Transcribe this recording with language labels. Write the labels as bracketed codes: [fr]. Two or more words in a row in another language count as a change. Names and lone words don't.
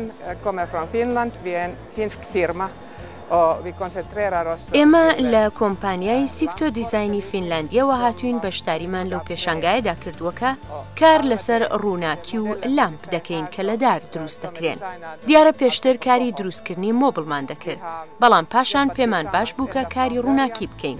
[sv] kommer från Finland, vi är en finsk firma och vi koncentrerar oss. [ckb] ئێمە لە کۆمپانیای سیکتۆ دیزاینی فینلاندیەوە هاتوین بەشداریمان لەو پێشانگایەدا کردووەکە کار لەسەر ڕووناکی و لامپ دەکەین کە لە دار دروست دەکرێن. دیارە پێشتر کاری دروستکردنی مۆبلمان دەکرد، بەڵام پاشان پێمان باش بوو کە کاری ڕووناکی بکەین.